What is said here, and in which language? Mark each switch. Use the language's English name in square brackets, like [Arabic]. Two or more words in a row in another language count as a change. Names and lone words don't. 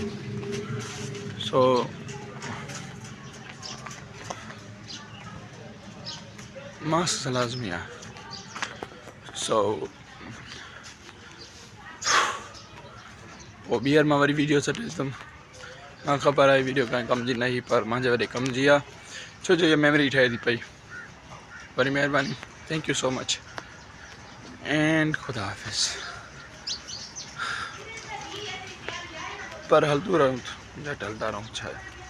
[Sindhi] सो मास्क लाज़मी आहे। सो पोइ ॿीहर मां वरी वीडियो सटे ॾिसंदुमि। मां ख़बर आहे वीडियो कंहिं कम जी न हुई, पर मुंहिंजे वॾे कम जी आहे, छो जो इहा मेमोरी ठहे थी पई। वरी महिरबानी, [English] thank you so much and [Sindhi] ख़ुदा हाफ़िज़। पर हलंदो रहूं, झटि हलंदा रहूं, छा आहे।